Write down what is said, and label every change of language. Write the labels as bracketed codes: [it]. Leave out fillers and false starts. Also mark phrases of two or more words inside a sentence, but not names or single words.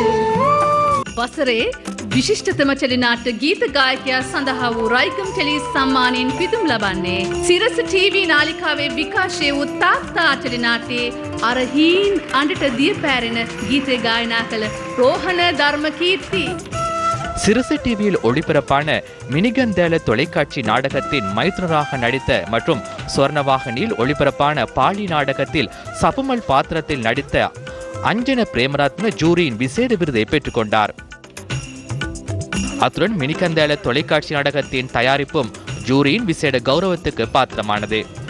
[si] වසරේ විශිෂ්ටතම ටෙලිනාට්‍ය ගීත ගායකයා සඳහා වූ රයිකම් ටෙලි සම්මානයෙන් පිදුම් ලබන්නේ සිරස ටීවී නාලිකාවේ විකාශය වූ තාත්තා ටෙලිනාට්‍යයේ අර හීන් අඬට දිය පෑරෙන ගීතය ගායනා කළ රෝහණ ධර්මකීර්ති. [ta] சிறுசு டிவியில் ஒளிபரப்பான மினிகந்தேல தொலைக்காட்சி நாடகத்தின் மைத்துனராக நடித்த மற்றும் சொர்ணவாகனில் ஒளிபரப்பான பாலி நாடகத்தில் சபுமல் பாத்திரத்தில் நடித்த அஞ்சன பிரேமரத்ன ஜூரியின் விசேட விருதை பெற்றுக்கொண்டார். அத்துடன் மினிகந்தேல தொலைக்காட்சி நாடகத்தின் தயாரிப்பும் ஜூரியின் விசேட கௌரவத்துக்கு பாத்திரமானது.